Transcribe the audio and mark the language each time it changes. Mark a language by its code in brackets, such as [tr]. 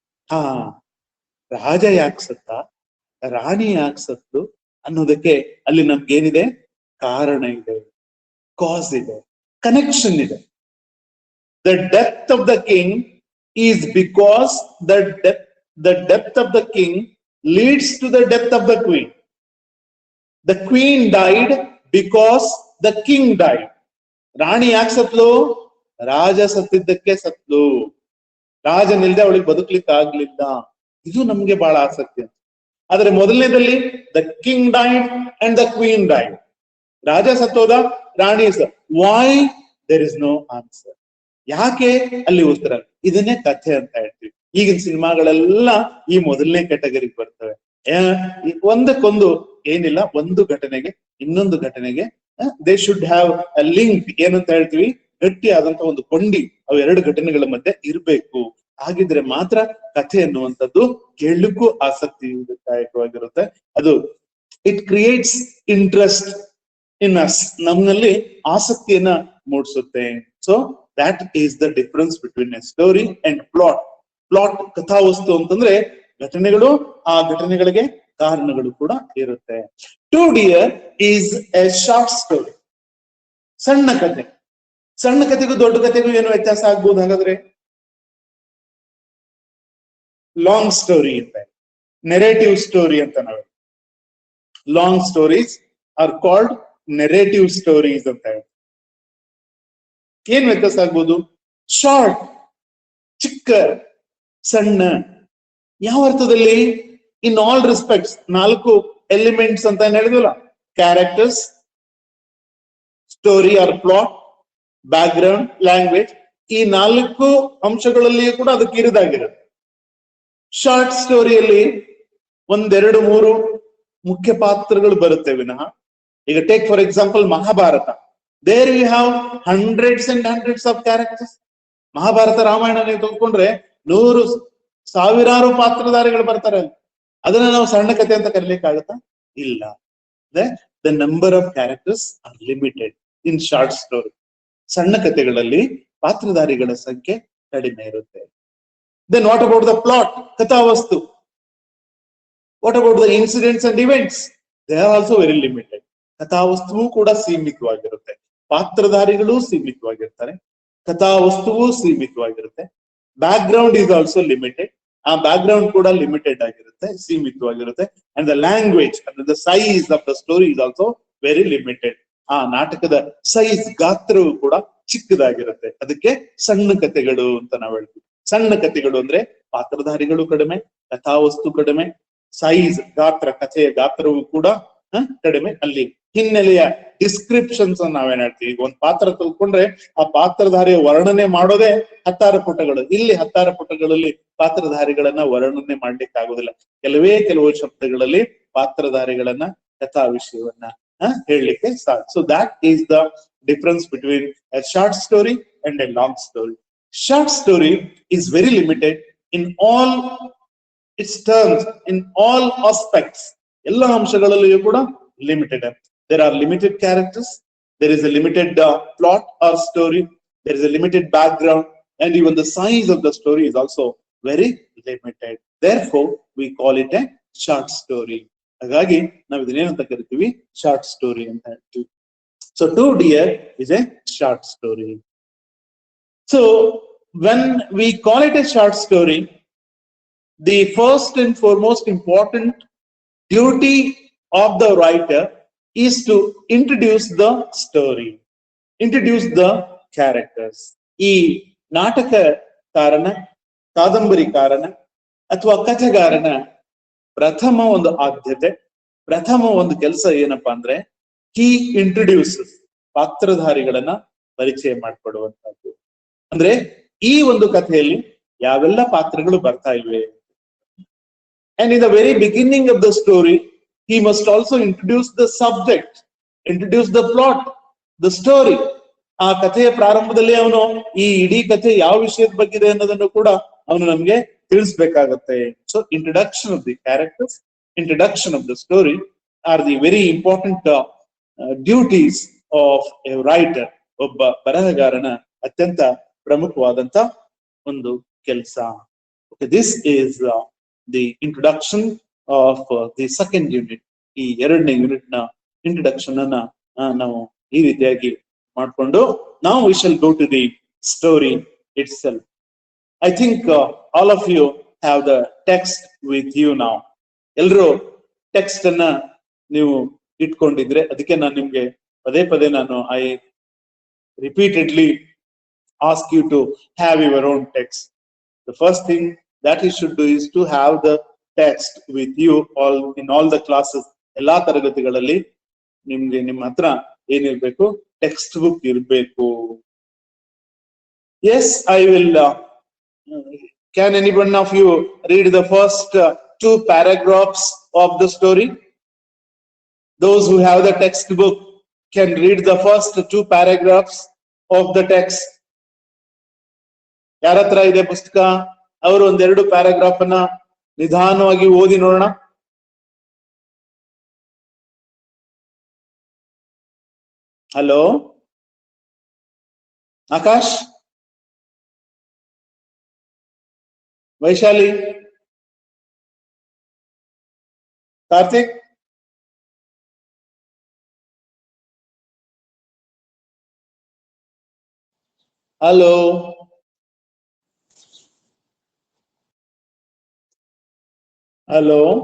[kn] ಹಾ, ರಾಜ ಯಾಕೆ ಸತ್ತ, ರಾಣಿ ಯಾಕೆ ಸತ್ತು ಅನ್ನೋದಕ್ಕೆ ಅಲ್ಲಿ ನಮ್ಗೇನಿದೆ? ಕಾರಣ ಇದೆ, ಕಾಸ್ ಇದೆ, ಕನೆಕ್ಷನ್ ಇದೆ. [en] The death of the king is because the death of the king leads to the death of the queen. The queen died because the king died. [kn] ರಾಣಿ ಯಾಕೆ ಸತ್ಲು? ರಾಜ ಸತ್ತಿದ್ದಕ್ಕೆ ಸತ್ಲು. ರಾಜನಿಲ್ದೆ ಅವಳಿಗೆ ಬದುಕ್ಲಿಕ್ಕೆ ಆಗ್ಲಿಲ್ಲ. ಇದು ನಮ್ಗೆ ಬಹಳ ಆಸಕ್ತಿ. ಆದ್ರೆ ಮೊದಲನೇದಲ್ಲಿ [en] The king died and the queen died. [kn] Raja ಸತ್ತೋದ, Rani [en] Why? There is no answer. [kn] ಯಾಕೆ? ಅಲ್ಲಿ ಉತ್ತರ. ಇದನ್ನೇ ಕಥೆ ಅಂತ ಹೇಳ್ತೀವಿ. ಈಗಿನ ಸಿನಿಮಾಗಳೆಲ್ಲ ಈ ಮೊದಲನೇ ಕ್ಯಾಟಗರಿಗೆ ಬರ್ತವೆ. ಒಂದಕ್ಕೊಂದು ಏನಿಲ್ಲ, ಒಂದು ಘಟನೆಗೆ ಇನ್ನೊಂದು ಘಟನೆಗೆ [en] They should have a link. [kn] ಏನಂತ ಹೇಳ್ತೀವಿ? ಗಟ್ಟಿಯಾದಂತ ಒಂದು ಕೊಂಡಿ ಅವು ಎರಡು ಘಟನೆಗಳ ಮಧ್ಯೆ ಇರ್ಬೇಕು. ಹಾಗಿದ್ರೆ ಮಾತ್ರ ಕಥೆ ಅನ್ನುವಂಥದ್ದು ಕೇಳಲಿಕ್ಕೂ ಆಸಕ್ತಿದಾಯಕವಾಗಿರುತ್ತೆ. [en] ಅದು it creates interest in us, [kn] ನಮ್ಮಲ್ಲಿ ಆಸಕ್ತಿಯನ್ನ ಮೂಡಿಸುತ್ತೆ. [en] So that is the difference between a story and plot. [kn] ಕಥಾವಸ್ತು ಅಂತಂದ್ರೆ ಘಟನೆಗಳು, ಆ ಘಟನೆಗಳಿಗೆ ಕಾರಣಗಳು ಕೂಡ ಇರುತ್ತೆ. [en] 2 Deer is a short story. [kn] ಸಣ್ಣ ಕಥೆ. ಸಣ್ಣ ಕಥೆಗೂ ದೊಡ್ಡ ಕಥೆಗೂ ಏನು ವ್ಯತ್ಯಾಸ ಆಗ್ಬೋದು ಹಾಗಾದ್ರೆ? ಲಾಂಗ್ ಸ್ಟೋರಿ ಅಂತ, ನೆರೇಟಿವ್ ಸ್ಟೋರಿ ಅಂತ ನಾವು. [en] long stories are called narrative stories [kn] ಅಂತ ಹೇಳಿ. ಏನ್ ವ್ಯತ್ಯಾಸ ಆಗ್ಬೋದು? ಶಾರ್ಟ್, ಚಿಕ್ಕ, ಸಣ್ಣ. ಯಾವ ಅರ್ಥದಲ್ಲಿ? [en] In all respects. [kn] 4 ಎಲಿಮೆಂಟ್ಸ್ ಅಂತ ಹೇಳಿದ್ವಲ್ಲ, characters, story R plot, back ground, language. ಈ 4 ಅಂಶಗಳಲ್ಲಿಯೂ ಕೂಡ ಅದು ಕಿರಿದಾಗಿರುತ್ತೆ. ಶಾರ್ಟ್ ಸ್ಟೋರಿಯಲ್ಲಿ 1, 2, 3 ಮುಖ್ಯ ಪಾತ್ರಗಳು ಬರುತ್ತೆ ವಿನಃ. [en] ಈಗ take for example Mahabharata. There we have hundreds and hundreds of characters. [kn] Mahabharata, Ramayana ನೀವು ತೆಗೆದುಕೊಂಡ್ರೆ 100 ಸಾವಿರಾರು ಪಾತ್ರಧಾರಿಗಳು ಬರ್ತಾರೆ. ಅದನ್ನ ನಾವು ಸಣ್ಣ ಕಥೆ ಅಂತ ಕರೀಲಿಕ್ಕಾಗತ್ತಾ? ಇಲ್ಲ. [en] The number of characters are limited in short story. [kn] ಸಣ್ಣ ಕಥೆಗಳಲ್ಲಿ ಪಾತ್ರಧಾರಿಗಳ ಸಂಖ್ಯೆ ಕಡಿಮೆ ಇರುತ್ತೆ. [en] Then what about the plot? ಕಥಾವಸ್ತು. What about the incidents and events? They are also very limited. [kn] ಕಥಾವಸ್ತುವು ಕೂಡ ಸೀಮಿತವಾಗಿರುತ್ತೆ, ಪಾತ್ರಧಾರಿಗಳು ಸೀಮಿತವಾಗಿರ್ತಾರೆ, ಕಥಾವಸ್ತುವು ಸೀಮಿತವಾಗಿರುತ್ತೆ. [en] Background is also limited. [kn] ಆ ಬ್ಯಾಕ್ ಗ್ರೌಂಡ್ ಕೂಡ limited ಆಗಿರುತ್ತೆ, ಸೀಮಿತವಾಗಿರುತ್ತೆ. [en] And the language ಅಂದ್ರೆ the size of the story is also very limited. [kn] ಆ ನಾಟಕದ size ಗಾತ್ರವು ಕೂಡ ಚಿಕ್ಕದಾಗಿರುತ್ತೆ. ಅದಕ್ಕೆ ಸಣ್ಣ ಕಥೆಗಳು ಅಂತ ನಾವು ಹೇಳ್ತೀವಿ. ಸಣ್ಣ ಕಥೆಗಳು ಅಂದ್ರೆ ಪಾತ್ರಧಾರಿಗಳು ಕಡಿಮೆ, ಕಥಾವಸ್ತು ಕಡಿಮೆ, ಸೈಜ್ ಗಾತ್ರ, ಕಥೆಯ ಗಾತ್ರವು ಕೂಡ ಕಡಿಮೆ. ಅಲ್ಲಿ ಹಿನ್ನೆಲೆಯ ಡಿಸ್ಕ್ರಿಪ್ಷನ್ಸ್ ನಾವೇನ್ ಹೇಳ್ತೀವಿ. ಈಗ ಒಂದ್ ಪಾತ್ರ ತಿಳ್ಕೊಂಡ್ರೆ ಆ ಪಾತ್ರಧಾರಿಯ ವರ್ಣನೆ ಮಾಡೋದೇ 16 ಪುಟಗಳು. ಇಲ್ಲಿ 16 ಪುಟಗಳಲ್ಲಿ ಪಾತ್ರಧಾರಿಗಳನ್ನ ವರ್ಣನೆ ಮಾಡ್ಲಿಕ್ಕೆ ಆಗುದಿಲ್ಲ. ಕೆಲವು ಶಬ್ದಗಳಲ್ಲಿ ಪಾತ್ರಧಾರಿಗಳನ್ನ ಕಥಾ ವಿಷಯವನ್ನ ಹೇಳಲಿಕ್ಕೆ ಸಾಧ್ಯ. [en] So that is the difference between a short story and a long story. Short story is very limited in all its terms, in all aspects. [kn] ಎಲ್ಲ ಅಂಶಗಳಲ್ಲಿಯೂ ಕೂಡ limited. [en] There are limited characters, there is a limited plot or story, there is a limited background, and even the size of the story is also very limited. Therefore we call it a short story. [kn] ಹಾಗಾಗಿ ನಾವು ಇದನ್ನೇನಂತ ಕರಿತೀವಿ, short story ಅಂತ ಹೇಳ್ತೀವಿ. [en] So 2 Deer is a short story. So when we call it a short story, the first and foremost important duty of the writer is to introduce the story, introduce the characters. [kn] ಈ ನಾಟಕಕಾರನ, ಕಾದಂಬರಿಕಾರನ ಅಥವಾ ಕಥೆಗಾರನ ಪ್ರಥಮ ಒಂದು ಆದ್ಯತೆ, ಪ್ರಥಮ ಒಂದು ಕೆಲಸ ಏನಪ್ಪಾ ಅಂದ್ರೆ [en] he introduces, [kn] ಪಾತ್ರಧಾರಿಗಳನ್ನ ಪರಿಚಯ ಮಾಡಿಕೊಡುವಂತದ್ದು. ಅಂದ್ರೆ ಈ ಒಂದು ಕಥೆಯಲ್ಲಿ ಯಾವೆಲ್ಲ ಪಾತ್ರಗಳು ಬರ್ತಾ ಇವೆ. [en] And in the very beginning of the story, he must also introduce the subject, introduce the plot, the story. [kn] ಆ ಕಥೆಯ ಪ್ರಾರಂಭದಲ್ಲಿ ಅವನು ಈ ಇಡೀ ಕಥೆ ಯಾವ ವಿಷಯದ ಬಗ್ಗೆ ಇದೆ ಅನ್ನೋದನ್ನು ಕೂಡ ಅವನು ನಮ್ಗೆ ತಿಳಿಸ್ಬೇಕಾಗತ್ತೆ. [en] So introduction of the characters, introduction of the story are the very important duties of a writer. [kn] ಒಬ್ಬ ಬರಹಗಾರನ ಅತ್ಯಂತ ಪ್ರಮುಖವಾದಂತ ಒಂದು ಕೆಲಸ. [en] This is the introduction of the second unit. [kn] ಈ 2ನೇ ಯೂನಿಟ್ ನ ಇಂಟ್ರೊಡಕ್ಷನ್ ಅನ್ನ ನಾವು ಈ ರೀತಿಯಾಗಿ ಮಾಡ್ಕೊಂಡು [en] now we shall go to the story itself. I think all of you have the text with you now. [kn] ಎಲ್ರೂ ಟೆಕ್ಸ್ಟ್ ಅನ್ನ ನೀವು ಇಟ್ಕೊಂಡಿದ್ರೆ, ಅದಕ್ಕೆ ನಾನು ನಿಮ್ಗೆ ಪದೇ ಪದೇ [en] I repeatedly ask you to have your own text. The first thing that you should do is to have the text with you in all the classes. [kn] ಎಲ್ಲಾ ತರಗತಿಗಳಲ್ಲಿ ನಿಮ್ಗೆ ನಿಮ್ಮ ಹತ್ರ ಏನಿರ್ಬೇಕು, ಟೆಕ್ಸ್ಟ್ ಬುಕ್ ಇರ್ಬೇಕು. [en] Yes, I will. Can anyone of you read the first 2 paragraphs of the story? Those who have the textbook can read the first 2 paragraphs of the text. [kn] ಯಾರತ್ರ ಇದೆ ಪುಸ್ತಕ? ಅವರು 1-2 ಪ್ಯಾರಾಗ್ರಾಫ್ ಅನ್ನ ನಿಧಾನವಾಗಿ ಓದಿ ನೋಡೋಣ. [en] hello Akash, Vaishali, Karthik, hello, hello